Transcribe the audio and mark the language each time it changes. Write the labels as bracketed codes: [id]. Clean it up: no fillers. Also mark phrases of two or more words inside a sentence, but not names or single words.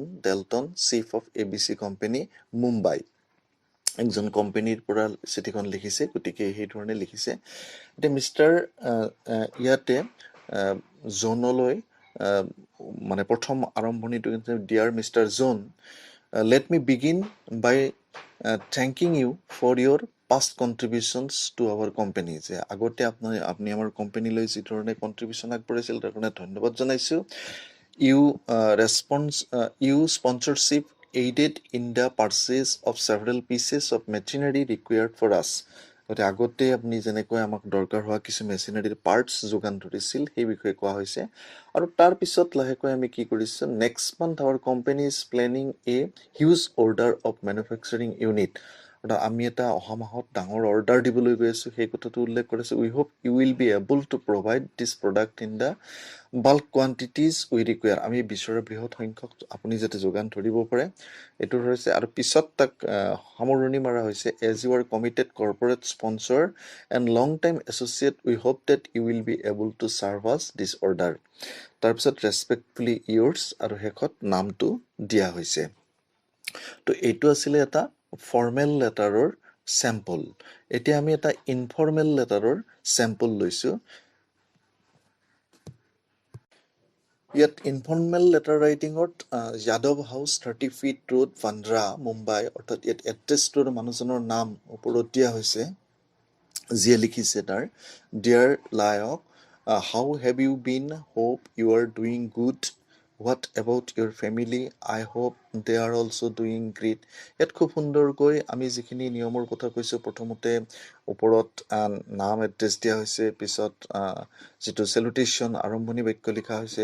[as] ডেলটন চিফ অফ ABC কোম্পানী মুম্বাই একজন কোম্পানীৰ পৰা চিঠিখন লিখিছে গতিকে সেই ধৰণে লিখিছে এতিয়া মিষ্টাৰ ইয়াতে জনলৈ মানে প্ৰথম আৰম্ভণিটো [en] Dear Mister John let me begin by thanking you for your past contributions to our company [as] যে আগতে আপুনি আমাৰ কোম্পানীলৈ যি ধৰণে কণ্ট্ৰিবিউশ্যন আগবঢ়াইছিল তাৰ কাৰণে ধন্যবাদ জনাইছোঁ [en] you sponsorship aided in the purchase of several pieces of machinery required for us [as] গতিকে আগতে আপুনি যেনেকৈ আমাক দৰকাৰ হোৱা কিছু মেচিনাৰীৰ পাৰ্টছ যোগান ধৰিছিল সেই বিষয়ে কোৱা হৈছে আৰু তাৰপিছত লাহেকৈ আমি কি কৰিছোঁ [en] next month our company is planning a huge order of manufacturing unit [as] অৰ্থাৎ আমি এটা অহা মাহত ডাঙৰ অৰ্ডাৰ দিবলৈ গৈ আছোঁ সেই কথাটো উল্লেখ কৰিছোঁ [en] we hope you will be able to provide this product in the bulk quantities we require [as] আমি বিচৰা বৃহৎ সংখ্যক আপুনি যাতে যোগান ধৰিব পাৰে এইটো হৈছে আৰু পিছত তাক সামৰণি মাৰা হৈছে [en] as you are committed corporate sponsor and long time associate we hope that you will be able to serve us this order [as] তাৰপিছত [en] respectfully yours [as] আৰু শেষত নামটো দিয়া হৈছে তো এইটো আছিলে এটা [en] formal letterৰ sample [as] এতিয়া আমি এটা [en] informal letterৰ sample [as] লৈছোঁ ইয়াত [en] informal letter writingত [as] যাদৱ হাউচ [en] 30 feet road [as] বান্দ্ৰা মুম্বাই অৰ্থাৎ ইয়াত এড্ৰেছটোৰ মানুহজনৰ নাম ওপৰত দিয়া হৈছে যিয়ে লিখিছে তাৰ [en] dear Layak how have you been hope you are doing good what about your family I hope they are also doing great [as] ইয়াত খুব সুন্দৰকৈ আমি যিখিনি নিয়মৰ কথা কৈছোঁ প্ৰথমতে ওপৰত নাম এড্ৰেছ দিয়া হৈছে পিছত যিটো চেলুটেশ্যন আৰম্ভণি বাক্য লিখা হৈছে